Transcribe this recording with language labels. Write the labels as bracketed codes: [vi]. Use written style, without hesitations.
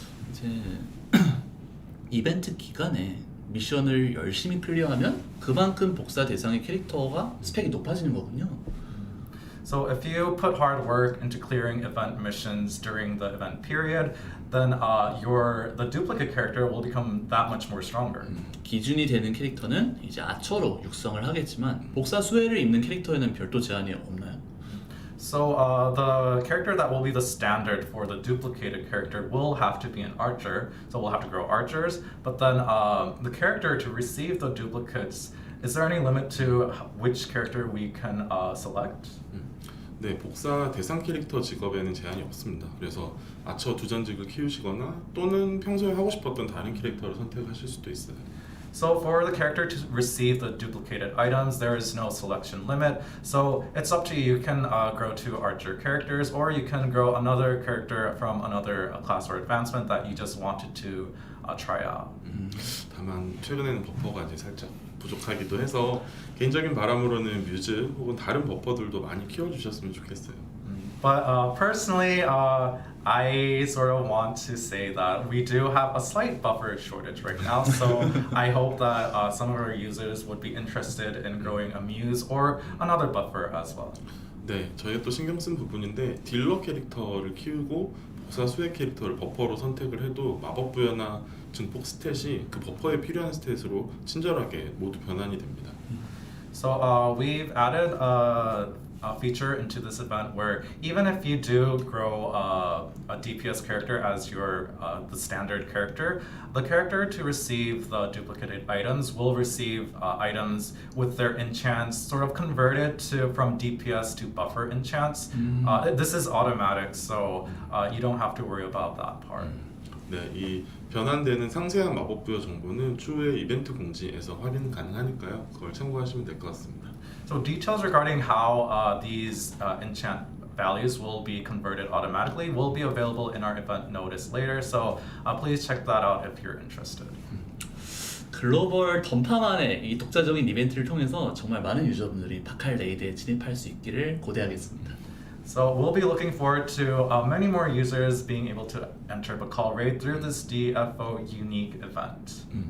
[ko] 이제 이벤트 기간에 미션을 열심히 클리어하면 그만큼 복사 대상의 캐릭터가 스펙이 높아지는 거군요. [en] So if you put hard work into clearing event missions during the event period, then the duplicate character will become that much more stronger. [ko] 기준이 되는 캐릭터는 이제 아처로 육성을 하겠지만 복사 수혜를 입는 캐릭터에는 별도 제한이 없나요? [en] So the character that will be the standard for the duplicated character will have to be an archer. So we'll have to grow archers. But then the character to receive the duplicates, is there any limit to which character we can select? [ko] 네, 복사 대상 캐릭터 직업에는 제한이 없습니다. 그래서 아처 두전직을 키우시거나 또는 평소에 하고 싶었던 다른 캐릭터를 선택하실 수도 있어요. [en] So for the character to receive the duplicated items, there is no selection limit. So it's up to you. You can grow 2 archer characters, or you can grow another character from another class or advancement that you just wanted to try out. [ko] 다만 최근에는 버퍼가 이제 살짝 부족하기도 해서 개인적인 바람으로는 뮤즈 혹은 다른 버퍼들도 많이 키워주셨으면 좋겠어요. [en] But personally, I sort of want to say that we do have a slight buffer shortage right now. So I hope that some of our users would be interested in growing a Muse or another buffer as well. [ko] 네, 저희가 또 신경 쓴 부분인데 딜러 캐릭터를 키우고 복사 수혜 캐릭터를 버퍼로 선택을 해도 마법 부여나 증폭 스탯이 그 버퍼에 필요한 스탯으로 친절하게 모두 변환이 됩니다. [en] So we've added a feature into this event where even if you do grow a DPS character as your the standard character, the character to receive the duplicated items will receive items with their enchants sort of converted from DPS to buffer enchants. This is automatic, so you don't have to worry about that part. [ko] 네, 이 변환되는 상세한 마법 부여 정보는 추후에 이벤트 공지에서 확인 가능하니까요. 그걸 참고하시면 될 것 같습니다. [en] So details regarding how these enchant values will be converted automatically will be available in our event notice later. So please check that out if you're interested. [ko] 글로벌 던파만의 이 독자적인 이벤트를 통해서 정말 많은 유저분들이 바칼 레이드에 진입할 수 있기를 고대하겠습니다. [en] So we'll be looking forward to many more users being able to enter Bakal Raid through this DFO unique event.